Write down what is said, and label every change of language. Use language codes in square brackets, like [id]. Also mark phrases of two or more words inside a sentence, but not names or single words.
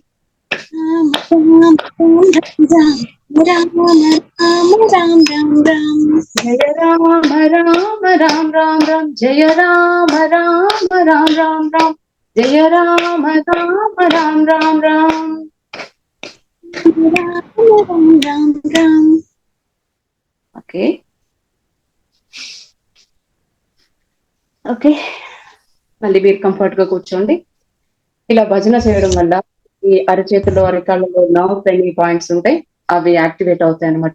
[te] రామ రామ రామ జయ రామ రామ రామ రామ రామ జయ రామ రామ రామ రామ రామ జయ రామ రామ రామ రామ రామ [en] okay okay [te] మళ్ళీ మీరు కంఫర్ట్ గా కూర్చోండి. ఇలా భజన చేయడం వల్ల ఈ అరచేతిలో అరకాళ్ళలో [en] nerve pain points [te] ఉంటాయి, అవి యాక్టివేట్ అవుతాయి అనమాట.